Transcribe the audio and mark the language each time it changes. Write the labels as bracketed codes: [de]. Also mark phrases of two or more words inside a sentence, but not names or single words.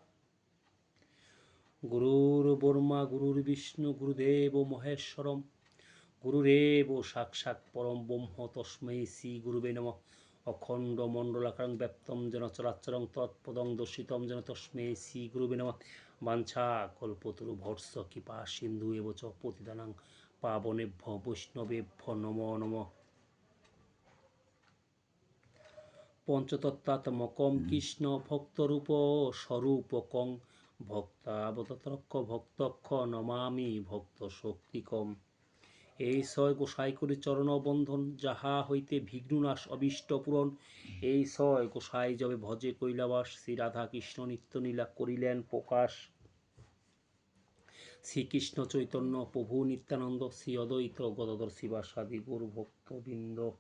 [sa] গুরুর ব্রহ্মা গুরুর বিষ্ণু গুরুদেব মহেশ্বরম গুরুরেব সাক্ষাৎ পরম ব্রহ্ম তস্मै শ্রী গুরুবে নমঃ। অখণ্ড মণ্ডলাকারং ব্যপ্তম যেন চরাচরং তৎপদং দর্শিতম যেন তস্मै শ্রী গুরুবে নমঃ। বাঞ্ছা কল্পতরুভর্ষ কৃপা সিন্ধু এব চ পতিতানাং পাবনেভ্য বৈষ্ণবেভ্য নমো নমঃ। পঞ্চতত্ত্বাত্মকং কৃষ্ণ ভক্তরূপ স্বরূপকং ভক্তাবতারক্ষ ভক্তক্ষ নমামি ভক্ত শক্তিকম। [bn] এই ছয় গোসাই করি চরণ বন্ধন যাহা হইতে বিঘ্ননাশ অবিষ্ট পূরণ। এই ছয় গোসাই যবে ভজে কৈলাবাস শ্রী রাধা কৃষ্ণ নিত্যলীলা করিলেন প্রকাশ। শ্রীকৃষ্ণ চৈতন্য প্রভু নিত্যানন্দ শ্রী অদ্বৈত গদাধর শিবাসাদি গৌর ভক্তবৃন্দ।